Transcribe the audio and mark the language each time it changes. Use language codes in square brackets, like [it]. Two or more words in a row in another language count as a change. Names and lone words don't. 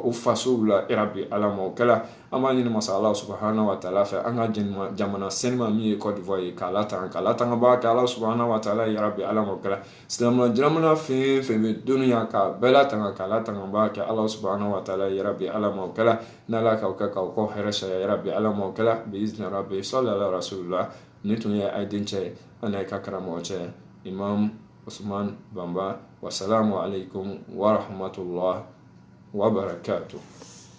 [bm] o fasow la yarabi ala ma o kɛla an b'a ɲini masa ala [ar] سبحانه وتعالى [bm] fɛ an ka jamana senima min ye Côte d'Ivoire ye k'a latanga kɛ ala [ar] سبحانه وتعالى [bm] yarabi ala ma o kɛla silamɛ jamana fɛn fɛn bɛ duniya k'a bɛɛ latanga k'a latanga kɛ ala [ar] سبحانه وتعالى [bm] yarabi ala ma o kɛla n'ala ka o kɛ k'aw kɔ hɛrɛ sariya yarabi ala ma o kɛla [ar] بإذن ربي صلى الله رسول الله [bm] ni tun ye a den cɛ ana ka karamɔgɔ cɛ Imam Usman Bamba. [ar] والسلام عليكم ورحمة الله وبركاته.